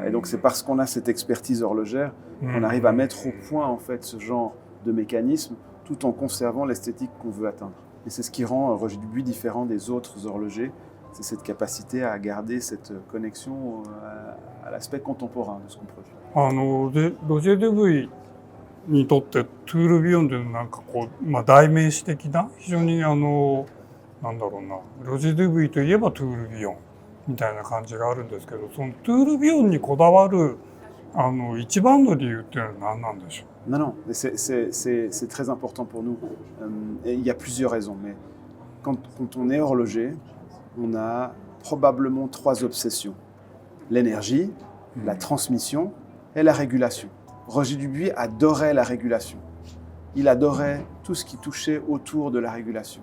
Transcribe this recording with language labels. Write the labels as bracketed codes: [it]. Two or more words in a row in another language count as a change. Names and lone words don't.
[fr] Et donc c'est parce qu'on a cette expertise horlogère qu'on arrive à mettre au point en fait, ce genre de mécanisme tout en conservant l'esthétique qu'on veut atteindre. Et c'est ce qui rend Roger Dubuis différent des autres horlogers. C'est cette capacité à garder cette connexion à l'aspect contemporain de ce qu'on produit. [ja] ロジェ・デブイにとってトゥールビヨンというのはなんかこう、代名詞的な非常になんだろうな、ロジェ・デブイといえばトゥールビヨンみたいな感じがあるんですけど、そのトゥールビヨンにこだわる一番の理由っていうのは何なんでしょう？ [fr] Non, c'est très important pour nous. Et il y a plusieurs raisons, mais quand on est horloger, on a probablement 3 obsessions. L'énergie, la transmission et la régulation. Roger Dubuis adorait la régulation. Il adorait tout ce qui touchait autour de la régulation.